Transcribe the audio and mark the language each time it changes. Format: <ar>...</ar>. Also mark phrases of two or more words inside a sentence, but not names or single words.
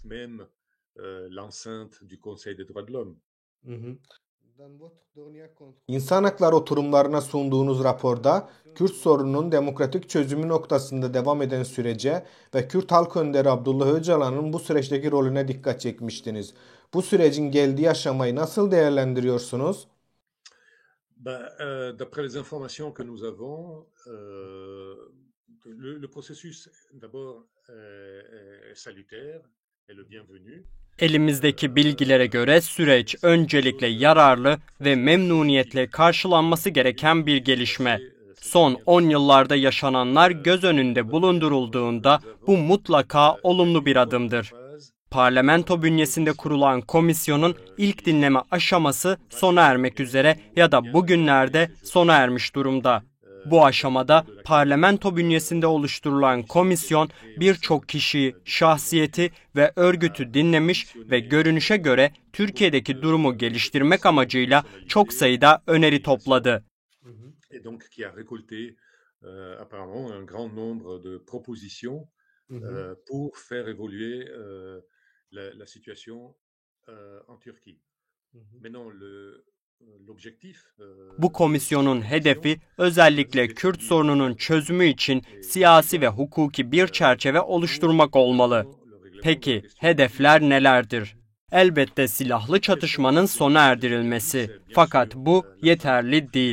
<tr>İnsan hakları oturumlarına sunduğunuz raporda Kürt sorununun demokratik çözümü noktasında devam eden sürece ve Kürt halk önderi Abdullah Öcalan'ın bu süreçteki rolüne dikkat çekmiştiniz. Bu sürecin geldiği aşamayı nasıl değerlendiriyorsunuz?</tr> <fr>D'après les informations que nous avons, le processus d'abord est salutaire et le bienvenu.</fr> <tr>Elimizdeki bilgilere göre süreç öncelikle yararlı ve memnuniyetle karşılanması gereken bir gelişme. Son 10 yıllarda yaşananlar göz önünde bulundurulduğunda bu mutlaka olumlu bir adımdır. parlamento bünyesinde kurulan komisyonun ilk dinleme aşaması sona ermek üzere ya da bugünlerde sona ermiş durumda. Bu aşamada parlamento bünyesinde oluşturulan komisyon birçok kişiyi, şahsiyeti ve örgütü dinlemiş ve görünüşe göre Türkiye'deki durumu geliştirmek amacıyla çok sayıda öneri topladı.</tr> <fr>Et donc qui a récolté apparemment un grand nombre de propositions pour faire évoluer la situation en Turquie. Maintenant, l'objectif</fr> <tr>Bu komisyonun hedefi özellikle Kürt sorununun çözümü için siyasi ve hukuki bir çerçeve oluşturmak olmalı. Peki hedefler nelerdir? Elbette silahlı çatışmanın sona erdirilmesi. Fakat bu yeterli değil.</tr>